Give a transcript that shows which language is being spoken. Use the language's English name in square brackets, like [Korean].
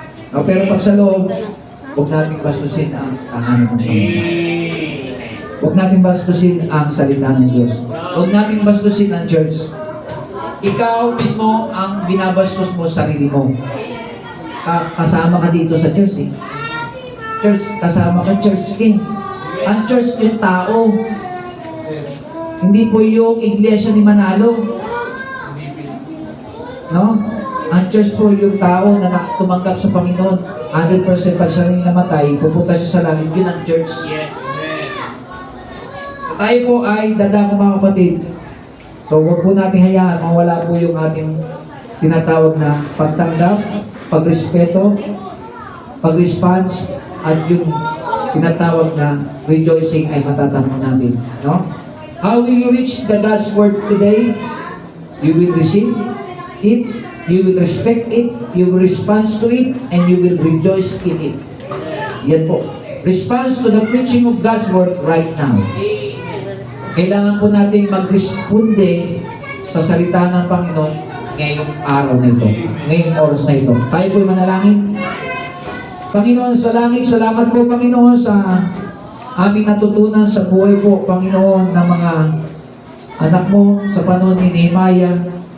[Filipino] No, pero pag sa loob, huwag natin bastusin ang tahanan ng Panginoon. Amen. Huwag natin bastusin ang salita ng Diyos. Huwag natin bastusin ang church. Ikaw mismo ang binabastos mo sa sarili mo. kasama ka dito sa church eh. Church, kasama ka church king. Ang church yung tao. Hindi po yung iglesia ni Manalo. No? Ang church po yung tao na tumanggap sa Panginoon. 100% pag siya rin namatay, pupunta siya sa langit. Yun ang church. Yes. Tayo po ay dadako mga kapatid. So huwag po natin hayaan mawala po yung ating tinatawag na pagtanggap, pagrespeto, pag-response, at yung tinatawag na rejoicing ay matatamo natin. No? [English] How will you reach the God's word today? You will receive it, you will respect it, you will respond to it, and you will rejoice in it. [Filipino] Yan po. [English] Response to the preaching of God's word right now. [Filipino] Kailangan po natin mag-responde sa salita ng Panginoon ngayong araw na ito, ngayong oras na ito. Tayo po'y manalangin. Panginoon sa langit, salamat po Panginoon sa aming natutunan sa buhay po, Panginoon, ng mga anak mo sa panahon ni Nehemiah.